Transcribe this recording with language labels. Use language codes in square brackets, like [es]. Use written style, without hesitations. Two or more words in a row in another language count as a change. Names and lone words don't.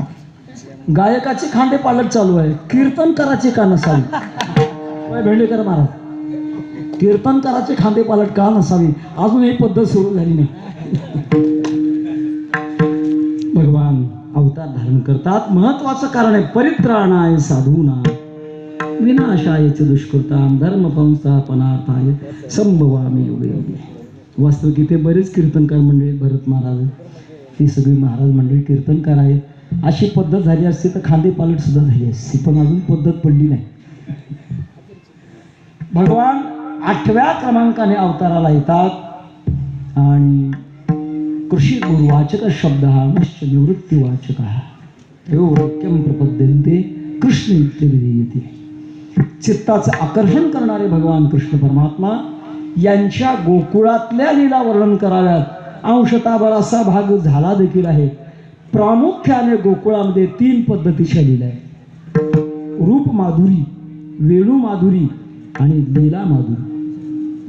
[mr] गायकाची खांदे पालट चालू आहे, कीर्तनकाराची का नसावी? होय भेंडेकर महाराज, कीर्तनकाराची खांदे पालट का नसावी? अजून ही पद्धत सुरू झाली नाही. भगवान अवतार धारण करतात. महत्वाचं कारण आहे [sa] परित्राणाय साधूना विनाशाय च दुष्कृताम धर्म संस्थापनार्थाय संभवामी योगे. [mr] वास्तविक इथे बरेच कीर्तनकार मंडळी, भरत महाराज ही सगळी महाराज मंडळी कीर्तनकार आहेत. अशी पद्धत झाली असती तर खांदे पालट सुद्धा झाली असती, पण अजून पद्धत पडली नाही. भगवान 8व्या क्रमांकाने अवताराला येतात आणि [sa] कृषी गुरुवाचक शब्द हा नश्च निवृत्तीवाचक वाक्यम प्रपद्यन्ते कृष्ण इत्यभिधीयते. [mr] चित्ताचं आकर्षण करणारे भगवान कृष्ण परमात्मा यांच्या गोकुळातल्या लीला वर्णन कराव्यात. अंशतः बराचसा भाग झाला देखील आहे. प्रामुख्याने गोकुळामध्ये 3 पद्धतीच्या लीला आहेत: रूप माधुरी, वेणू माधुरी आणि लीला माधुरी.